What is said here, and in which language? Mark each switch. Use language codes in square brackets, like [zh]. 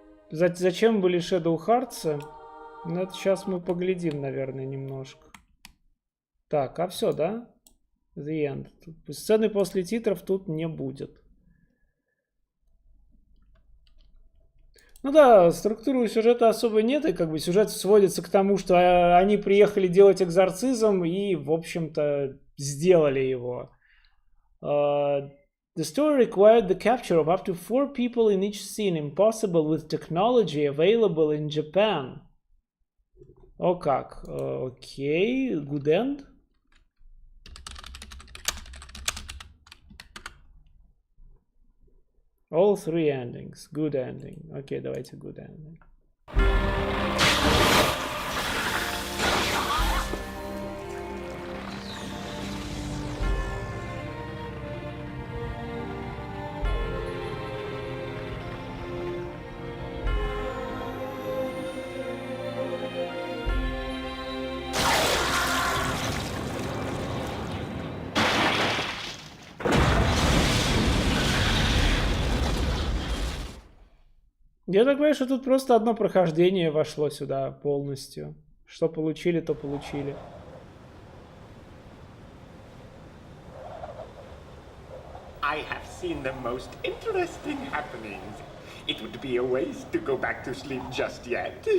[ru] Зачем были Shadow Hearts? Ну, это сейчас мы поглядим, наверное, немножко. Так, а все, да? [en] The end. [ru] Сцены после титров тут не будет. Ну да, структуры сюжета особо нет, и как бы сюжет сводится к тому, что они приехали делать экзорцизм и, в общем-то, сделали его. [en] The story required the capture of up to 4 people in each scene, impossible with technology available in Japan. [ru] О как. [en] Окей, good end. All 3 endings. Good ending. [ru] Окей, давайте [en] good ending. [ru] Я так понимаю, что тут просто одно прохождение вошло сюда полностью. Что получили, то получили. [en] I have seen the most interesting happenings. It would be a waste to go back to sleep just yet.